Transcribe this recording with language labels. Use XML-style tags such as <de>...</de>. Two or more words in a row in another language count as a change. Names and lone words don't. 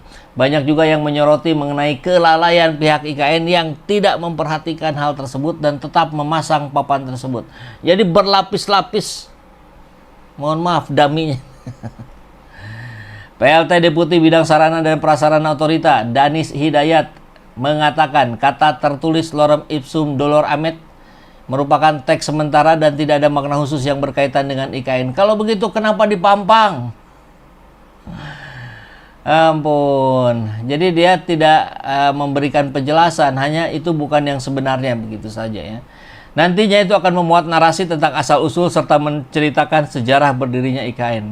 <id>Banyak juga yang menyoroti mengenai kelalaian pihak IKN yang tidak memperhatikan hal tersebut dan tetap memasang papan tersebut. Jadi berlapis-lapis. Mohon maaf, dummy-nya. PLT Deputi Bidang Sarana dan Prasarana Otorita, Danis Hidayat, mengatakan kata tertulis</id> <la>lorem ipsum dolor amet</la> <id>merupakan teks sementara dan tidak ada makna khusus yang berkaitan dengan IKN. Kalau begitu kenapa dipampang? Ampun. Jadi dia tidak memberikan penjelasan, hanya itu bukan yang sebenarnya, begitu saja ya. Nantinya itu akan memuat narasi tentang asal-usul serta menceritakan sejarah berdirinya IKN.</id>